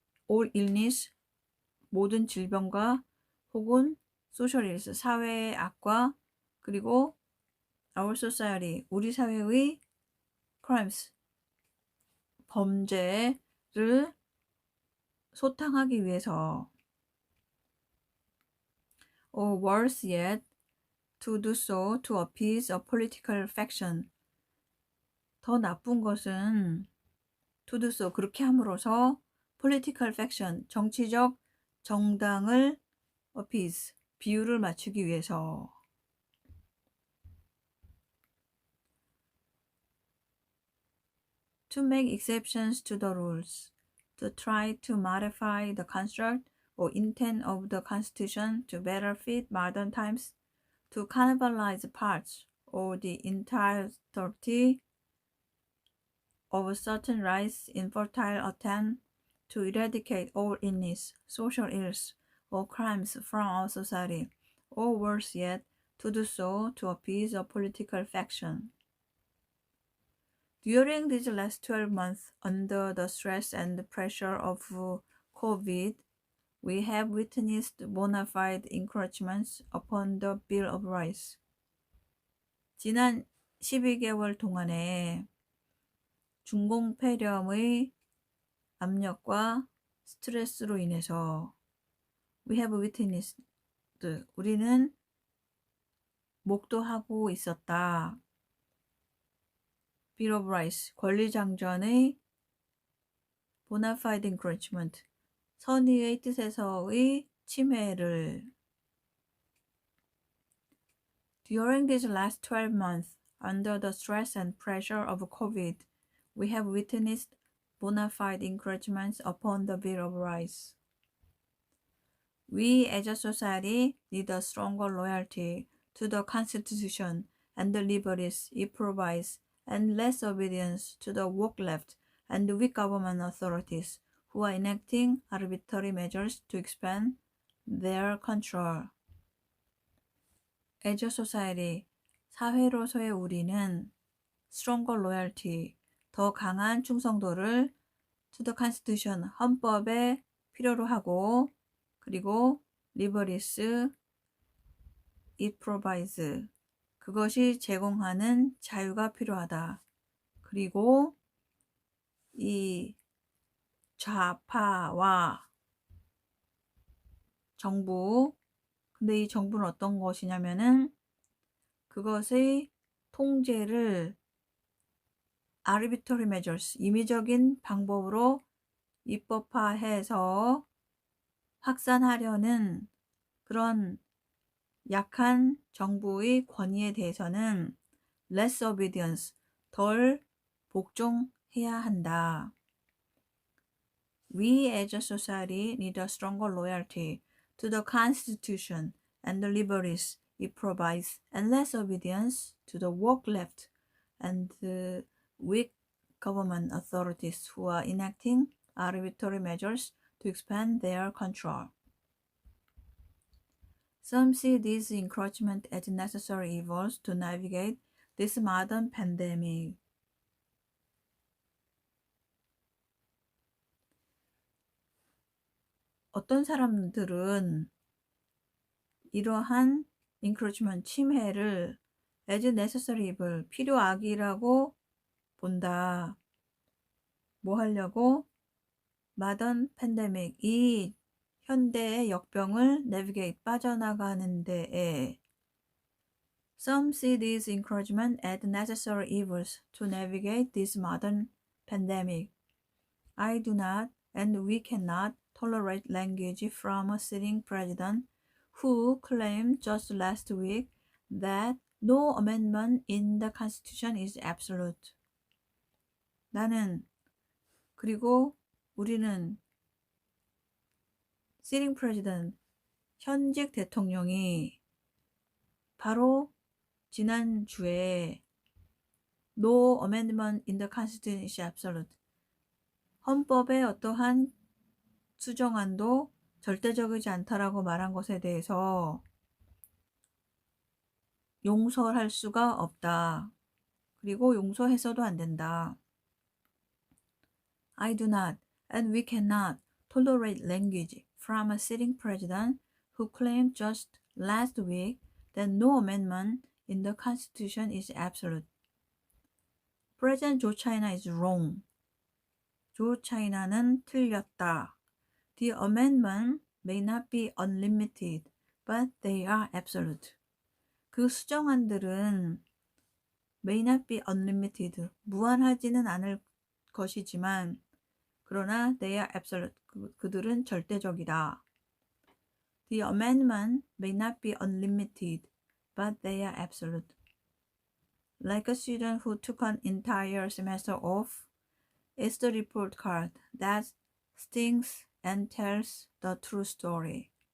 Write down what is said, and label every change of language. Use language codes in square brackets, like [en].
[en] all illness, [ko] 모든 질병과 혹은 [en] social ills, [ko] 사회의 악과 그리고 [en] our society, [ko] 우리 사회의 [en] crimes, [ko] 범죄를 소탕하기 위해서 [en] or worse yet, to do so to appease a political faction. [ko] 더 나쁜 것은 [en] to do so, [ko] 그렇게 함으로써 [en] political faction, [ko] 정치적 정당을 appease, 비율을 맞추기 위해서. [en] To make exceptions to the rules, to try to modify the construct or intent of the Constitution to better fit modern times, to cannibalize parts or the entirety of certain rights in futile attempt to eradicate all illness, social ills, or crimes from our society, or worse yet, to do so to appease a political faction. During these last 12 months, under the stress and pressure of COVID, we have witnessed bona fide encroachments upon the Bill of Rights. [ko] 지난 12개월 동안에 중공폐렴의 압력과 스트레스로 인해서 [en] we have witnessed, [ko] 우리는 목도하고 있었다. [en] Bill of Rights, [ko] 권리장전의 [en] bona fide encroachment, [ko] 선의의 뜻에서의 침해를. [en] During these last 12 months, under the stress and pressure of COVID, we have witnessed bona fide encroachments upon the Bill of Rights. We as a society need a stronger loyalty to the Constitution and the liberties it provides, and less obedience to the woke left and weak government authorities who are enacting arbitrary measures to expand their control. As a society, [ko] 사회로서의 우리는 [en] stronger loyalty, [ko] 더 강한 충성도를 [en] to the Constitution, [ko] 헌법에 필요로 하고, 그리고 [en] liberties, it provides, [ko] 그것이 제공하는 자유가 필요하다. 그리고 이 좌파와 정부, 근데 이 정부는 어떤 것이냐면은 그것의 통제를 [en] arbitrary measures, [ko] 임의적인 방법으로 입법화해서 확산하려는 그런 약한 정부의 권위에 대해서는 [en] less obedience, [ko] 덜 복종해야 한다. [en] We as a society need a stronger loyalty to the Constitution and the liberties it provides and less obedience to the woke left and the weak government authorities who are enacting arbitrary measures to expand their control. Some see these encroachments as necessary evils to navigate this modern pandemic. [ko] 어떤 사람들은 이러한 encroachment, 침해를 [en] as necessary evil, [ko] 필요악이라고 본다. 뭐 하려고? [en] modern pandemic, [ko] 이 현대의 역병을 [en] navigate, [ko] 빠져나가는 데에 [en] Some see these encroachments as necessary evils to navigate this modern pandemic. I do not, and we cannot tolerate language from a sitting president who claimed just last week that no amendment in the Constitution is absolute. [ko] 나는, 그리고 우리는 [en] sitting president, [ko] 현직 대통령이 바로 지난주에 [en] No amendment in the Constitution is absolute. [ko] 헌법의 어떠한 수정안도 절대적이지 않다라고 말한 것에 대해서 용서할 수가 없다. 그리고 용서해서도 안 된다. [en] I do not, and we cannot tolerate language from a sitting president who claimed just last week that no amendment in the Constitution is absolute. President Joe China is wrong. [ko] 조 차이나는 틀렸다. [en] The amendment may not be unlimited, but they are absolute. [ko] 그 수정안들은 [en] may not be unlimited, [ko] 무한하지는 않을 것이지만 그러나 [en] they are absolute, [ko] 그들은 절대적이다. [en] The amendment may not be unlimited, but they are absolute. Like a student who took an entire semester off, it's the report card that stings and tells the true story.